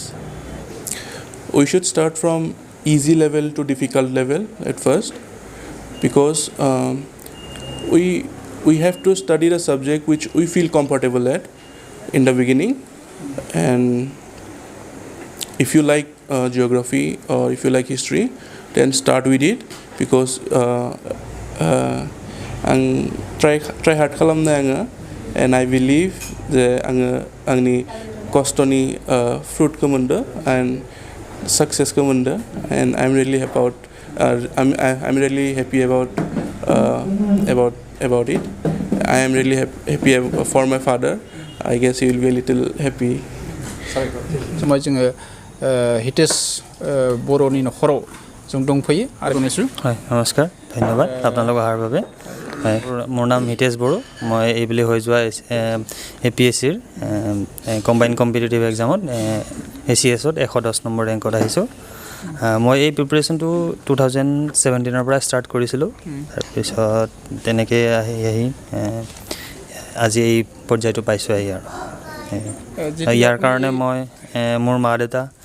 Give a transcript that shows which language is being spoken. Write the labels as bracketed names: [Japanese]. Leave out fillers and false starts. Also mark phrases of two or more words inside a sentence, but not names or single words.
[English] We should start from easy level to difficult level at first, because we have to study the subject which we feel comfortable at in the beginning. And if you like geography or if you like history, then start with it, because आं try hard [Bodo] खालामनो आङो, [English] and I believe that [Bodo] आंनि खस्थनि [English] fruitखौ मोनदो and successखौ मोनदो, and I'm really happy about it. I am really happy for my father. I guess he will be a little happy. [Bodo] समाव जोङो हितेश बर'नि नखराव जों दंफैयो आरो गणेशु [Assamese] হয় নমস্কাৰ ধন্যবাদ আপোনালোক অহাৰ বাবে হয় মোৰ নাম হিতেশ বড়ো মই এইবুলি হৈ যোৱা APSCৰ [English] combine competitive [Assamese] এক্সামত ACS ত 110 নম্বৰ ৰেংকত আহিছোঁ মই এই প্ৰিপাৰেশ্যনটো 2017 পৰা ষ্টাৰ্ট কৰিছিলোঁ তাৰপিছত তেনেকৈ আহি আজি এই পৰ্যায়টো পাইছোঁ আহি আৰু ইয়াৰ কাৰণে মই মোৰ মা দেউতা